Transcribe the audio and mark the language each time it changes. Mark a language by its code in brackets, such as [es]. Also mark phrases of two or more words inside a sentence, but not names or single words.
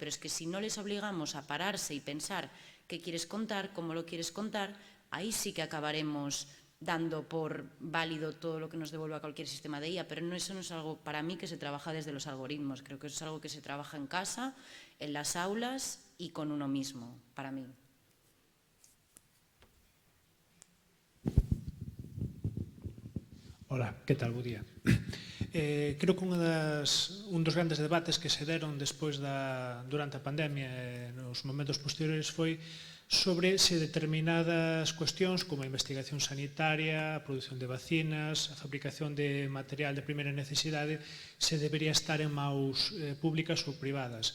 [es] Pero es que si no les obligamos a pararse y pensar qué quieres contar, cómo lo quieres contar, ahí sí que acabaremos dando por válido todo lo que nos devuelva cualquier sistema de IA, pero eso no es algo para mí que se trabaja desde los algoritmos, creo que eso es algo que se trabaja en casa, en las aulas y con uno mismo, para mí. Hola, que tal? [gl] Bo día. Creo que un dos grandes debates que se deron despois durante a pandemia e nos momentos posteriores foi sobre se determinadas cuestións como a investigación sanitaria, a produción de vacinas, a fabricación de material de primeira necesidade se debería estar en maus públicas ou privadas.